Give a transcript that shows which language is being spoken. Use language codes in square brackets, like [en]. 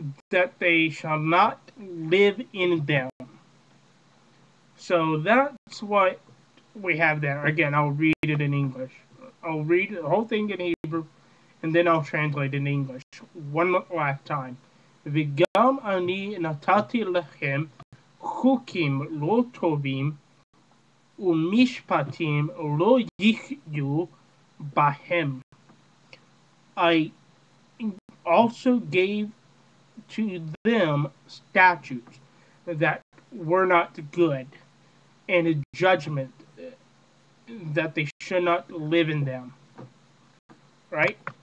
[en] that they shall not live in them. So that's what we have there. Again, I'll read it in English. I'll read the whole thing in Hebrew, and then I'll translate it in English one last time. [he] וגם אני נתתי לכם חוקים לא טובים ומשפטים לא יחיו בהם. [en] I also gave to them statutes that were not good, and a judgment that they should not live in them. Right?